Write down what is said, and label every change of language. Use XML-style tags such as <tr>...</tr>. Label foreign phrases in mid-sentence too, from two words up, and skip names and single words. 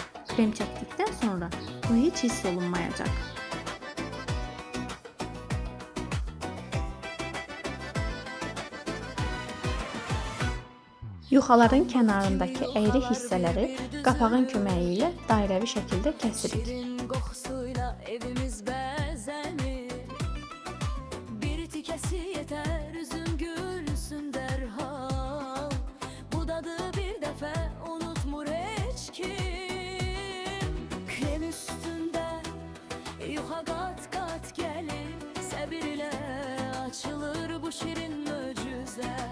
<az>Krem çəkdikdən sonra bu heç hiss olunmayacaq. Yuxaların kənarındakı əyri hissələri qapağın köməyi ilə dairəvi şəkildə kəsirik.</az> <tr>Şirin kokusuyla evimiz bezenir, bir tikesi yeter üzüm gülsün derhal. Bu dadı bir defa unutmur hiç kim. Krem üstünde yuha kat kat gelir, sabır ile açılır bu şirin mucize.</tr>